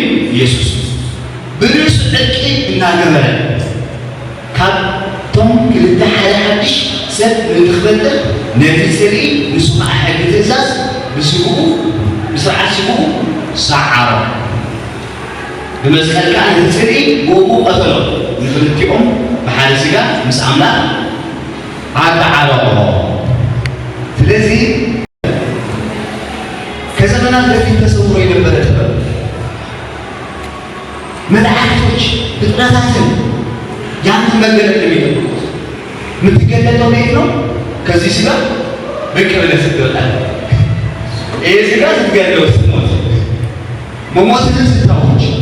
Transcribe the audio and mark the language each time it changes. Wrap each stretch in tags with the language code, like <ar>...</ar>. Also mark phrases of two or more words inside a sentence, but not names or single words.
<ti>ኢየሱስ ብርእሱ ዕርቂ እናገበረ ካብቶም ክልተ ሓደ ሓድሽ ሰብ ንትኽበልጥ ነቲ ዝርኢ ንሱ ከዓ ሕጊ ትእዛዝ ብስግኡ ብስርዓት ስግኡ ሰዓሮ ብመስቀል ከዓ ነቲ ዝርኢ ብእኡ ቀተሎ ንክልቲኦም ብሓደ ስጋ ምስ ኣምላኽ ኣተዓረቆ። ስለዚ</ti> <am>ከዘመናት በፊት ተሰውሮ የነበረ ጥበብ መላእክቶች ፍጥረታትን ያንን መገለጥ የሚጠብቁት የምትገለጠው ቤት ነው። ከዚህ ስጋ ብቅ ብለህ ስትወጣል ይህ ስጋ ስትገለው ስትሞት መሞትን ስታወች</am>